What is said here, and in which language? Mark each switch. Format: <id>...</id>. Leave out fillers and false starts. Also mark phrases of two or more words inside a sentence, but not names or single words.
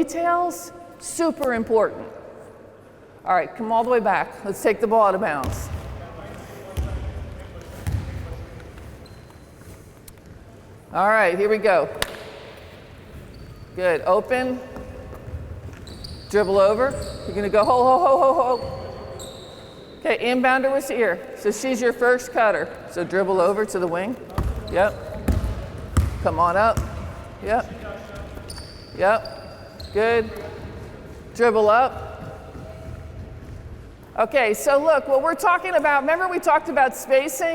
<en>Those details, Super important. All right, come all the way back. Let's take the ball out of bounds. All right, here we go. Good, open. Dribble over. You're gonna go ho, ho, ho, ho, ho. Okay, inbounder was here. So she's your first cutter. So dribble over to the wing. Yep. Come on up. Yep. Yep. Good. Dribble up. Okay, so look, what we're talking about, remember we talked about spacing?</en>